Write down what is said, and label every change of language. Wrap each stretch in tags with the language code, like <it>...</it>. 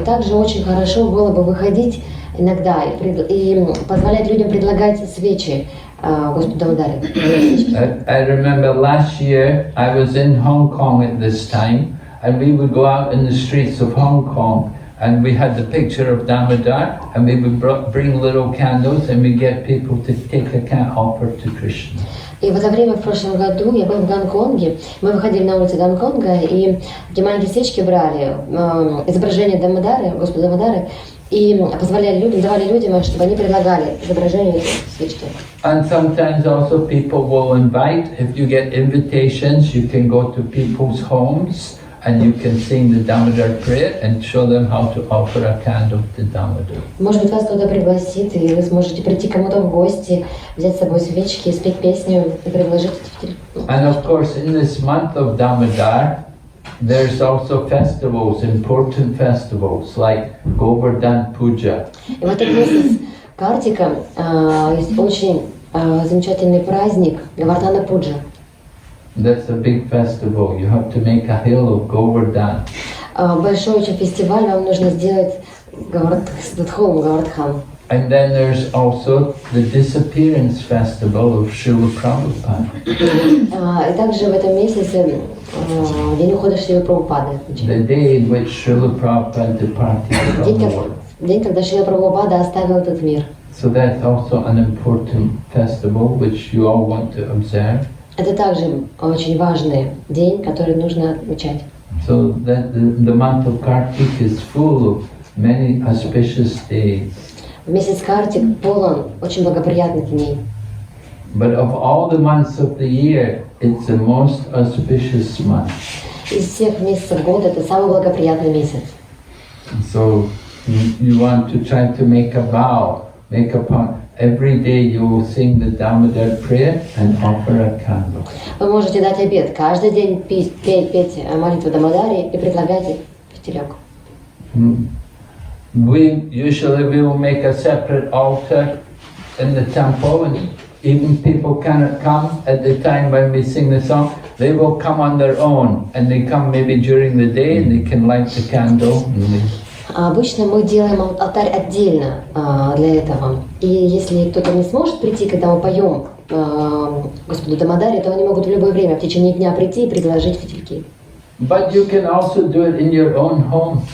<ru>И также очень хорошо было бы выходить иногда и позволять людям предлагать свечи Господу Дамодаре.</ru> <en>I remember last year I was in Hong Kong at this time, and we would go out in the streets of Hong Kong, and we had the picture of Damodar, and we would bring little candles, and we get people to take a offer to Krishna.</en> <ru>И в это время, в прошлом году, я был в Гонконге. Мы выходили на улицы Гонконга, и эти маленькие свечки брали, изображение Дамодары, Господа Дамодары, и позволяли людям, давали людям, чтобы они предлагали изображение этой свечки.</ru> <en>And sometimes also people will invite, if you get invitations, you can go to people's homes and you can sing the Damodar prayer and show them how to offer a candle to Damodar.</en> <ru>Может быть, вас кто-то пригласит, и вы сможете прийти кому-то в гости, взять с собой свечки, спеть песню и предложить эти фитили.</ru> <en>And of course, in this month of Damodar, there's also festivals, important festivals like Govardhan Puja.</en> <ru>И в этот месяц Картика есть очень замечательный праздник Говардхана Пуджа.</ru> <en>That's a big festival. You have to make a hill of Govardhan.</en> <ru>Большой очень фестиваль, вам нужно сделать холм Говардхан.</ru> <en>And then there's also the disappearance festival of Srila Prabhupada.</en> <ru>И также в этом месяце день ухода Шрилы Прабхупады.</ru> <en>The day in which Srila Prabhupada departed from the world.</en> <ru>День, когда Шрила Прабхупада оставил этот мир.</ru> <en>So that's also an important festival which you all want to observe.</en> <ru>Это также очень важный день, который нужно отмечать.</ru> <en>So that the month of Kartik is full of many auspicious days.</en> <ru>Месяц Картик полон очень благоприятных дней.</ru> <en>But of all the months of the year, it's the most auspicious month.</en> <ru>Из всех месяцев года это самый благоприятный месяц.</ru> <en>So you want to try to make a vow, every day you will sing the Damodar prayer and offer a candle.</en> <ru>Вы можете дать обет, каждый день петь молитву Дамодари и предлагать фитилек.</ru> <en>We will make a separate altar in the temple, and even people cannot come at the time when we sing the song. They will come on their own, and they come maybe during the day, and they can light the candle.</en> <ru>Обычно мы делаем алтарь отдельно для этого. И если кто-то не сможет прийти, когда мы поем Господу Дамодаре, то они могут в любое время в течение дня прийти и предложить фитильки.</ru> <en>But you can also do it in your own home.</en>